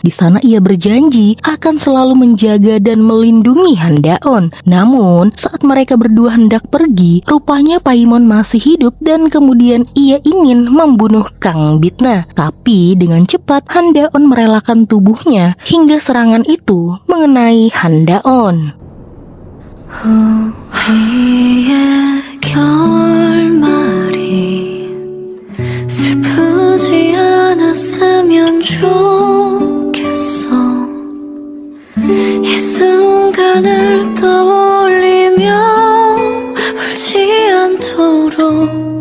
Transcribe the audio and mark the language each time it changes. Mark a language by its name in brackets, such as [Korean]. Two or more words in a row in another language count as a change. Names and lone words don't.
[Indonesian] Di sana ia berjanji akan selalu menjaga dan melindungi Han Daon. Namun saat mereka berdua hendak pergi, rupanya Paimon masih hidup dan kemudian ia ingin membunuh Kang Bitna. Tapi dengan cepat Han Daon merelakan tubuhnya hingga serangan itu mengenai Han Daon. [Korean] 우리의 결말이 슬프지 않았으면 좋겠어. 이 순간을 떠올리며 울지 않도록